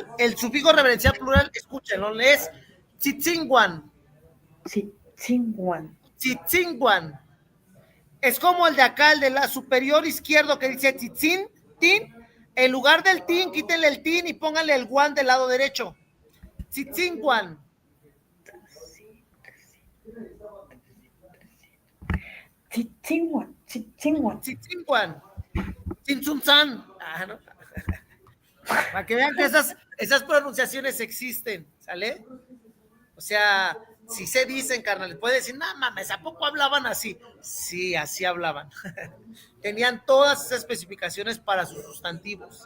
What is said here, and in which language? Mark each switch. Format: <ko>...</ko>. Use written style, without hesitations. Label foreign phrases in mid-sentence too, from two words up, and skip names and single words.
<es>El sufijo reverencial plural, escúchenlo, es tzitzinguan. Tzitzinguan. Es como el de acá, el de la superior izquierdo que dice tzitzin, tin. En lugar del tin, quítenle el tin y pónganle el guan del lado derecho. Tzitzinguan. Tzitzinguan. Tzintzunzan. ¿No? Para que vean que esas pronunciaciones existen, ¿sale? O sea, si se dicen, carnal, puede decir, no mames, ¿a poco hablaban así? Sí, así hablaban. Tenían todas esas especificaciones para sus sustantivos.</es>